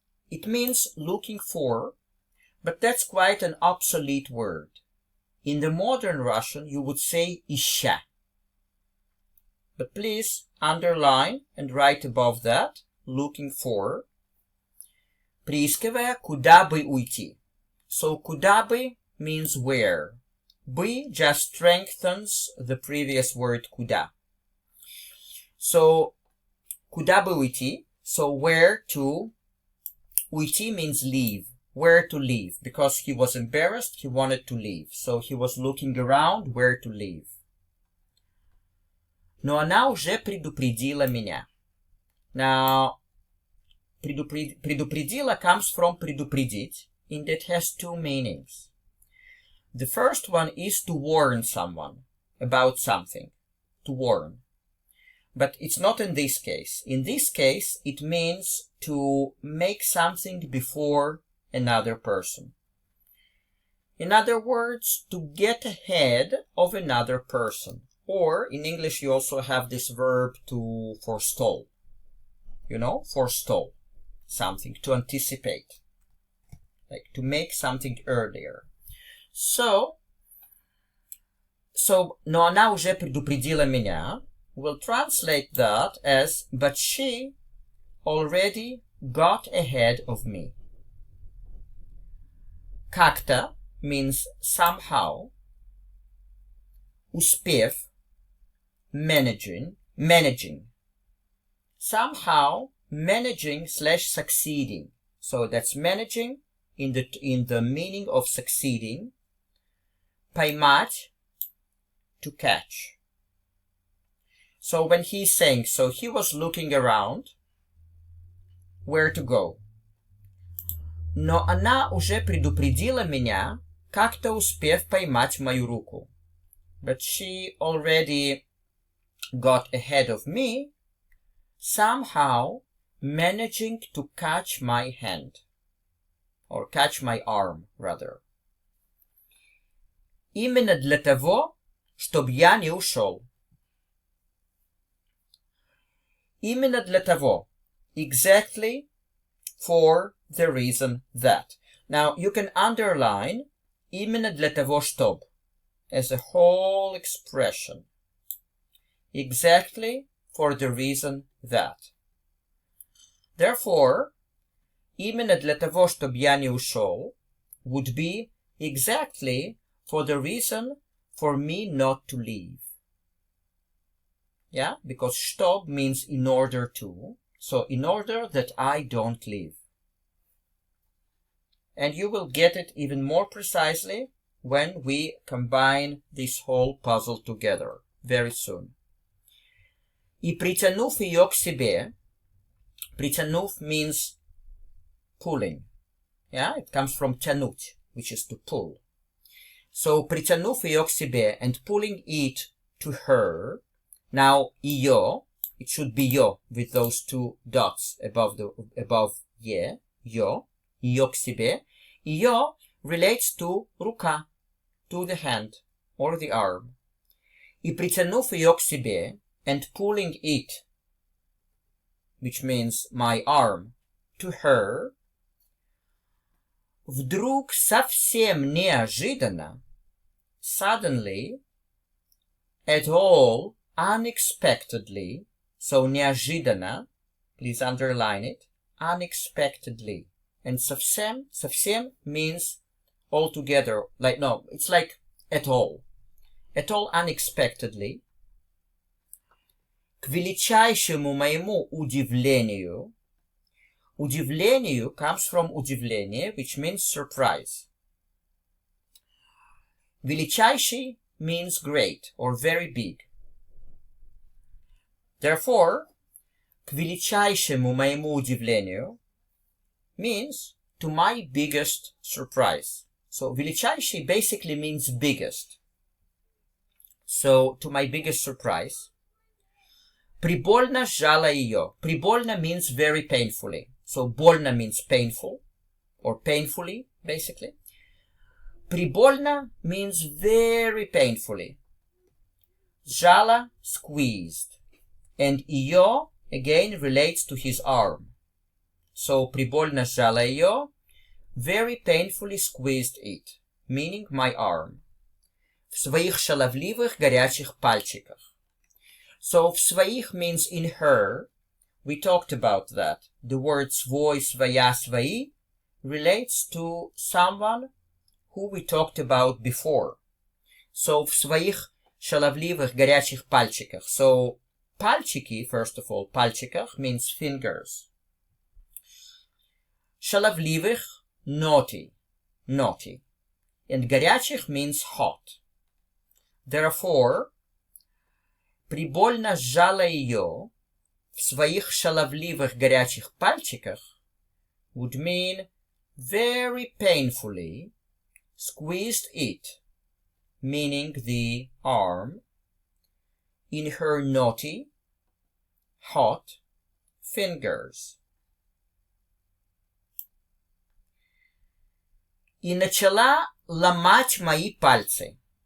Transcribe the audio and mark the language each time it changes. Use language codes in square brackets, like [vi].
[en] It means looking for, but that's quite an obsolete word. In the modern Russian you would say ища. But please underline and write above that, looking for. [ru] Приискивая, куда бы уйти. [en] So [ru] куда бы [en] means where. Бы just strengthens the previous word куда. [ru] So куда бы уйти. [en] So where to. Уйти means leave. Where to leave. Because he was embarrassed, he wanted to leave. So he was looking around where to leave. [ru] Но она уже предупредила меня. [en] Now, предупредила comes from предупредить, and it has two meanings. The first one is to warn someone about something. To warn. But it's not in this case. In this case, it means to make something before another person. In other words, to get ahead of another person. Or, in English, you also have this verb to forestall. You know, forestall something, to anticipate. Like to make something earlier. [ru] So, но она уже предупредила меня. [en] We'll translate that as, but she already got ahead of me. Как-то means somehow. Успев, managing. Somehow managing / succeeding. So that's managing in the meaning of succeeding. Поймать, to catch. So when he's saying, so he was looking around where to go. [ru] Но она уже предупредила меня, как-то успев поймать мою руку. [en] But she already got ahead of me, somehow managing to catch my hand. Or catch my arm, rather. [ru] Именно для того, чтобы я не ушел. Именно для того. [en] Exactly for the reason that. Now, you can underline [ru] именно для того, чтоб [en] as a whole expression. Exactly for the reason that. Therefore, [ru] именно для того, чтоб я не ушел [en] would be exactly for the reason for me not to leave. Yeah, because чтоб means in order to. So in order that I don't leave. And you will get it even more precisely when we combine this whole puzzle together very soon. [ru] И притянув ее к себе, [en] притянув means pulling. Yeah, it comes from тянуть, which is to pull. So [ru] притянув ее к себе [en] and pulling it to her. Now ее, it should be yo with those two dots above ye, yo, [ru] ее к себе. [en] Ее relates to рука, to the hand or the arm. [ru] И притянув ее к себе [en] and pulling it, which means my arm, to her, [ru] вдруг совсем неожиданно, [en] suddenly, at all, unexpectedly, so неожиданно, please underline it, unexpectedly. And совсем means altogether, like, no, it's like at all unexpectedly. [ru] К величайшему моему удивлению, удивлению [en] comes from [ru] удивление, which means surprise. [en] Величайший means great or very big. Therefore, [ru] к величайшему моему удивлению [en] means to my biggest surprise. So, величайший basically means biggest. So, to my biggest surprise. [ru] Прибольно сжала ее. [en] Прибольно means very painfully. So, больно means painful, or painfully, basically. Прибольно means very painfully. Сжала, squeezed. And ее, again, relates to his arm. So, [ru] прибольно сжала ее, [en] very painfully squeezed it, meaning my arm. [ru] В своих шаловливых горячих пальчиках. [en] So, в своих means in her. We talked about that. The word свой, своя, свои relates to someone who we talked about before. [ru] So, в своих шаловливых горячих пальчиках. [en] So, пальчики, first of all, пальчиках means fingers. Шаловливых, naughty. And горячих means hot. Therefore, [ru] прибольно сжала ее в своих шаловливых горячих пальчиках [en] would mean very painfully squeezed it meaning the arm, in her naughty, hot fingers. [ru] И начала ломать мои пальцы.